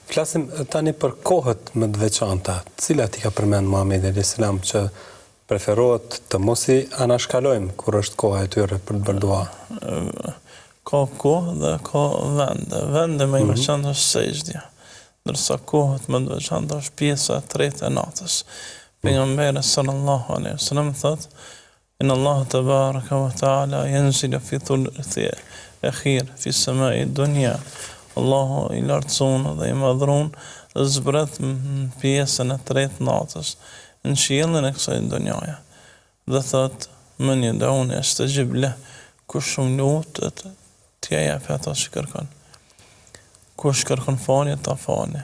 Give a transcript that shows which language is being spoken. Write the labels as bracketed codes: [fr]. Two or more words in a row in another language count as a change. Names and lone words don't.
[sq] Flasim tani për kohët më të veçanta. Cilat i ka përmend Muhamedi [ar] عليه السلام [sq] që preferohet të mos i anashkalojmë kur është koha e tyre për të bërë dua? Ka kohë dhe ka vende. Vende më i veçantë është sejdja, ndërsa kohët më të veçanta është pjesa e tretë e natës. [ar] Pejgamberi صلى الله عليه وسلم thotë: "إن الله تبارك وتعالى ينزل في ثلث آخر في سماء دنيا." [sq] Allahu i lartësuar dhe i madhruar zbret në pjesën e tretë natës në qiellin e kësaj dunjaje. Dhe thotë: [ar] "من يدعوني أستجب له." [sq] Kush më lutet, t'ja jap ato që kërkon. Kush kërkon falje, ta falje.